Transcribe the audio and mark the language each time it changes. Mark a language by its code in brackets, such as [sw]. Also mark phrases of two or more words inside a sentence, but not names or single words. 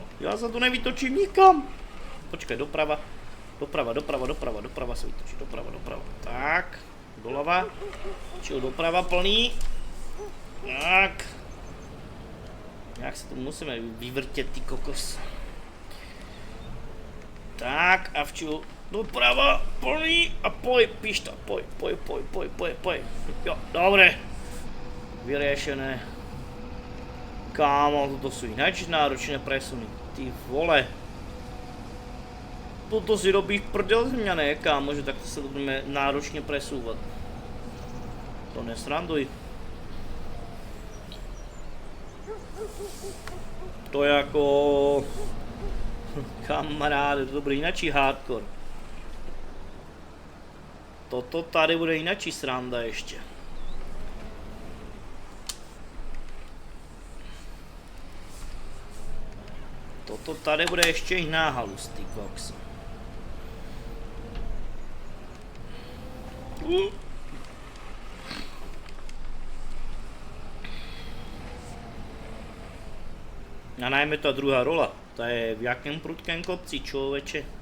[cs] Já se tu nevytočím nikam. Počkej, doprava se vytočí, doprava. Tak, doleva. Čil doprava plný. Tak. Jak se tu musíme vyvrtět, ty kokos. Tak a včil doprava plný a poj, pišta, poj. [sk] Jo, dobré. Vyriešené. Kámo, toto sú ináč náročné presuny. [cs] Ty vole. [sk] Toto si robíš prdel z mňa, ne, kámo, že takto sa budeme náročne presúvať. To nesranduj. To je ako... Kamaráde, to bude inačí hardcore. Toto tady bude inačí sranda ešte. [cs] Toto tady bude ještě jiná halus, ty koks. A najmä ta druhá rola, ta je v jakém prudkém kopci, člověče.